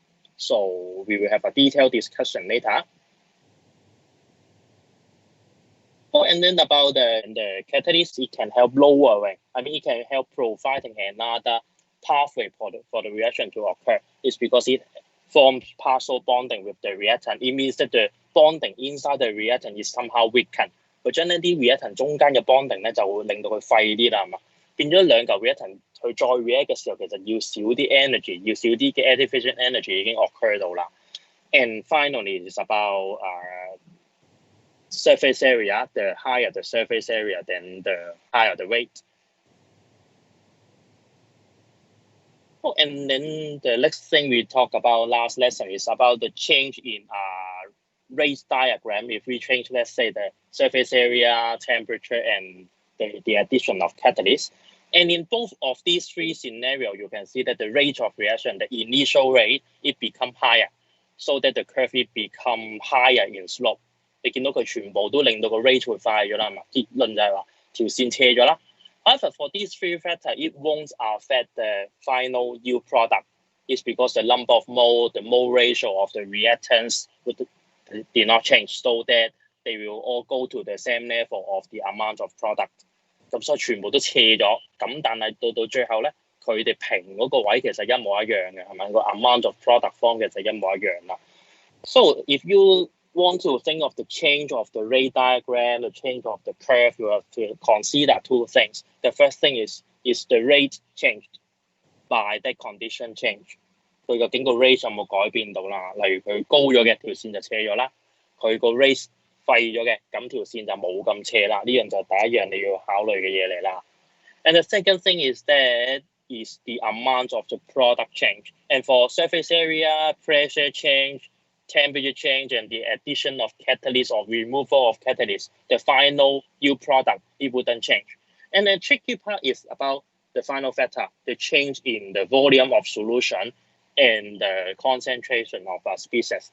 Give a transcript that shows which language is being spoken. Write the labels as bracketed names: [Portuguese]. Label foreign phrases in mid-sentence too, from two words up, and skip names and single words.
[English] So we will have a detailed discussion later. Oh, and then about the catalyst, it can help lowering. It can help providing another pathway for the reaction to occur. It's because it forms partial bonding with the reactant. It means that the bonding inside the reactant is somehow weakened. [Cantonese] 佢將一啲 reactant 中間嘅 bonding 咧就會令到佢廢啲啦，係嘛？變咗兩嚿 reactant 佢再 react 嘅時候，其實要少啲 energy， 要少啲嘅 [English] activation energy [Cantonese] 已經 occur 到啦。 [English] And finally, it's about surface area. The higher the surface area, then the higher the rate. Oh, and then the next thing we talked about last lesson is about the change in rate diagram. If we change, let's say, the surface area, temperature, and the addition of catalyst. And in both of these three scenarios, you can see that the rate of reaction, the initial rate, it become higher, so that the curve it become higher in slope. [Cantonese] 你見到佢全部都令到個 rate 會快咗啦嘛，結論就係話條線斜咗啦。 [English] However, for these three factors, it won't affect the final yield product. It's because the number of mole, the mole ratio of the reactants did not change, so that they will all go to the same level of the amount of product. [Cantonese] 咁所以全部都斜咗，咁但係到最後咧，佢哋平嗰個位其實一模一樣嘅，係咪？個 [English] amount of product form [Cantonese] 其實一模一樣啦。 [English] So if you want to think of the change of the rate diagram, the change of the curve, you have to consider two things. The first thing is the rate changed by that condition change. [Cantonese] 佢究竟個 rate 有冇改變到啦？例如佢高咗嘅條線就斜咗啦，佢個 rate 廢咗嘅，咁條線就冇咁斜啦。呢樣就第一樣你要考慮嘅嘢嚟啦。 [English] And the second thing is that is the amount of the product change. And for surface area, pressure change, temperature change, and the addition of catalyst or removal of catalyst, the final yield product, it wouldn't change. And the tricky part is about the final factor, the change in the volume of solution and the concentration of a species.